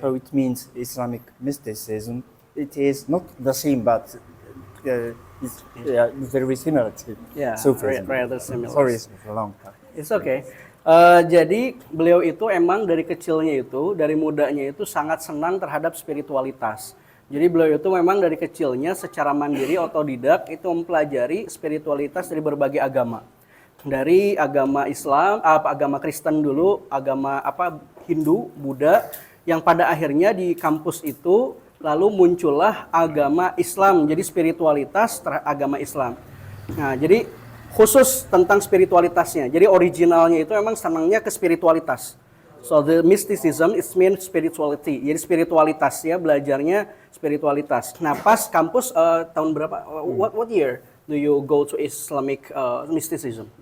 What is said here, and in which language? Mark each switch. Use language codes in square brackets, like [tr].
[en] So it means Islamic mysticism. It is not the same, but it's very similar to Sufism. Rather similar. Sorry, it's for a long time. It's okay. [id] Jadi beliau itu emang dari kecilnya itu, dari mudanya itu sangat senang terhadap spiritualitas. Jadi beliau itu memang dari kecilnya secara mandiri otodidak itu mempelajari spiritualitas dari berbagai agama. Dari agama Islam, agama Kristen dulu, agama Hindu, Buddha, yang pada akhirnya di kampus itu lalu muncullah agama Islam, jadi spiritualitas agama Islam. Nah, jadi khusus tentang spiritualitasnya. Jadi originalnya itu memang senangnya ke spiritualitas. [en] So the mysticism is mean spirituality. [id] Jadi spiritualitas ya, belajarnya spiritualitas. Nah, pas kampus tahun berapa? [en] What year do you go to Islamic mysticism?